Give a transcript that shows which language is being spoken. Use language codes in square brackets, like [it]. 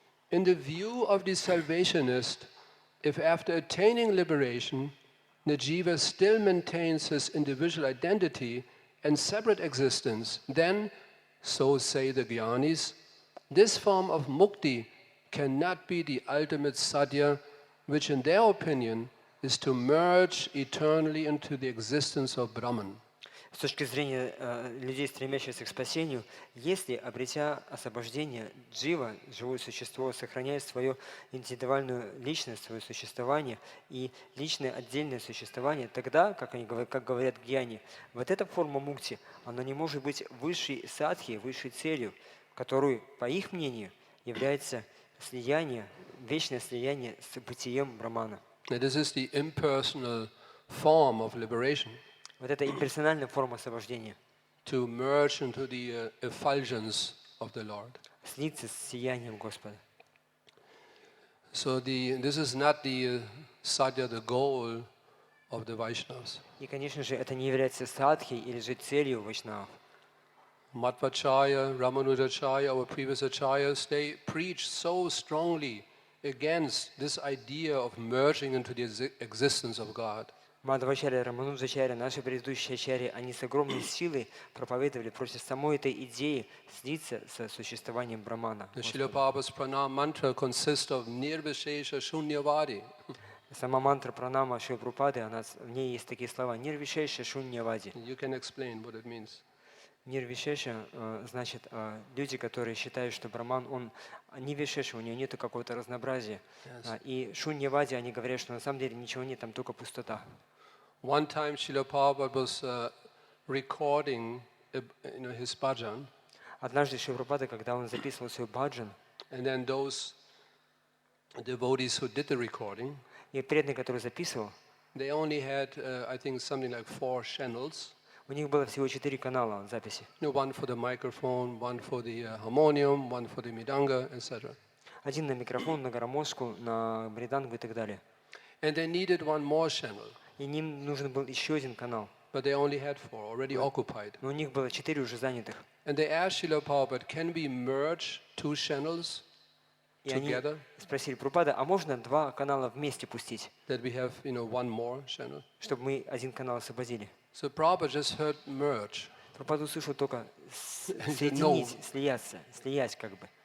[en] In the view of the salvationist, if after attaining liberation, the jiva still maintains his individual identity and separate existence, then, so say the jnanis, this form of mukti cannot be the ultimate sadhya, which in their opinion is to merge eternally into the existence of Brahman. [ru] С точки зрения людей, стремящихся к спасению, если, обретя освобождение, джива, живое существо, сохраняет свою индивидуальную личность, свое существование и личное отдельное существование, тогда, как говорят гьяни, вот эта форма мукти, она не может быть высшей садхи, высшей целью, которую, по их мнению, является слияние, вечное слияние с бытием Брамана. [en] This is the impersonal form of liberation. [ru] Вот это имперсональная форма освобождения. [en] To merge into the effulgence of the Lord. [ru] Слиться с сиянием Господа. [en] So this is not the sadhya, the goal of the Vaishnavas. [ru] И, конечно же, это не является садхи или же целью вайшнавов. [en] Madhvacharya, Ramanujacharya, our previous acharyas, they preach so strongly against this idea of merging into the existence of God. [ru] Мадхвачарья, Рамануджачарья, наши предыдущие ачарьи, они с огромной силой проповедовали против самой этой идеи слиться со существованием Брамана. [en] The Srila Prabhupada's pranam mantra consists of nirvishesha shunyavadi. [ru] Сама мантра пранама Шрила Прабхупады, в ней есть такие слова «нирвишеша шуньявади». [en] You can explain what it means. [ru] Нирвишеша значит люди, которые считают, что Браман, он не вишеша, у него нет какого-то разнообразия. И шуньявади, они говорят, что на самом деле ничего нет, там только пустота. [en] One time Srila Prabhupada was recording his bhajan. [ru] Однажды Шрила Прабхупада, когда он записывал свой баджан, [en] and then those devotees who did the recording, [ru] и преданный, который записывал, [en] they only had, I think, something like 4 channels. [ru] У них было всего 4 канала записи. [en] One for the microphone, one for the harmonium, one for the midanga, etc. [ru] Один на микрофон, на гармошку, на бридангу и так далее. [en] And they needed one more channel. [ru] И им нужен был еще один канал. [en] But they only had 4 already occupied. [ru] Но у них было 4 уже занятых. [en] And they asked Srila Prabhupada, can we merge 2 channels [ru] И они [en] together? [ru] спросили Прабхупада, а можно 2 канала вместе пустить, [en] That we have, one more channel. [ru] чтобы мы один канал освободили? [en] So Prabhupada just heard merge. [ru] Прабхупада услышал только [en] said, [ru] соединить, слиять как бы.